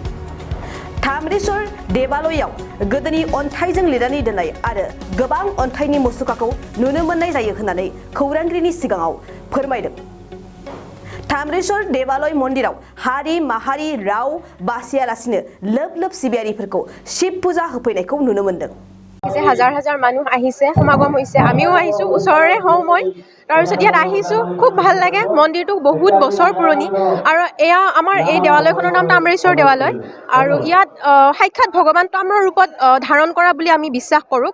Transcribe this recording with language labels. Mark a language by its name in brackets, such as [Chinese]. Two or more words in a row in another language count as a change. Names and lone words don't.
[Bodo] ताम्रेश्वर देवालयाव गोदोनि अन्थाइजों लिरनानै दोननाय आरो गोबां अन्थाइनि मुसुखाखौ नुनो मोननाय जायो होननानै खौरांगिरिनि सिगाङाव फोरमायदों। ताम्रेश्वर देवालय मन्दिराव हारि माहारि राव बासियालासिनो लोब लोब सिबियारिफोरखौ शिव फुजा होफैनायखौ नुनो मोन्दों। [Assamese] হাজাৰ হাজাৰ মানুহ আহিছে, সমাগম হৈছে। আমিও আহিছোঁ, ওচৰৰে হওঁ মই। তাৰপিছত ইয়াত আহিছোঁ, খুব ভাল লাগে। মন্দিৰটো বহুত বছৰ পুৰণি আৰু এয়া আমাৰ এই দেৱালয়খনৰ নাম তাম্ৰেশ্বৰ দেৱালয় আৰু ইয়াত সাক্ষাৎ ভগৱান তামৰ ৰূপত ধাৰণ কৰা বুলি আমি বিশ্বাস কৰোঁ।